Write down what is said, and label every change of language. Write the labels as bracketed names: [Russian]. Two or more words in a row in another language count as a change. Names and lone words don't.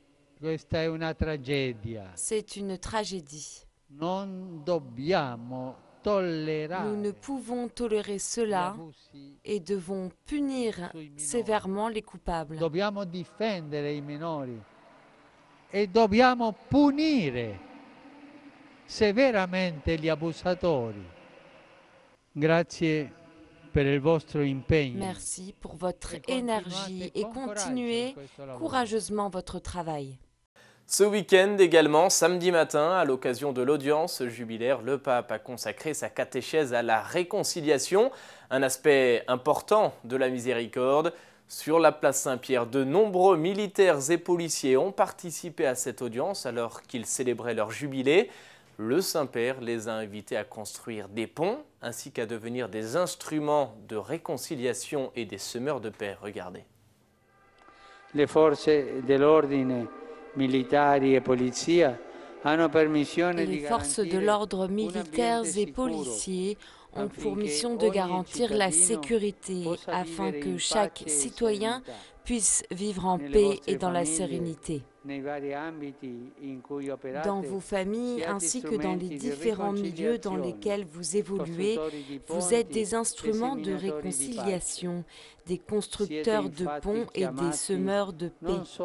[French] C'est une tragédie. [Italian] Non dobbiamo [French] Nous ne pouvons tolérer cela et devons punir sévèrement les coupables. [Italian] Dobbiamo difendere i minori e dobbiamo punire severamente gli abusatori. Grazie per il vostro impegno. [French] Merci pour votre énergie et continuez courageusement votre travail. Ce week-end également, samedi matin, à l'occasion de l'audience jubilaire, le pape a consacré sa catéchèse à la réconciliation, un aspect important de la miséricorde. Sur la place Saint-Pierre, de nombreux militaires et policiers ont participé à cette audience alors qu'ils célébraient leur jubilé. Le Saint-Père les a invités à construire des ponts ainsi qu'à devenir des instruments de réconciliation et des semeurs de paix. Regardez. Les forces de [Italian] l'ordine militari e polizia hanno per missione [French] Les forces de l'ordre militaires et policiers ont pour mission de garantir la sécurité afin que chaque citoyen puisse vivre en paix et dans la sérénité. Dans vos familles ainsi que dans les différents milieux dans lesquels vous évoluez, vous êtes des instruments de réconciliation, des constructeurs de ponts et des semeurs de paix.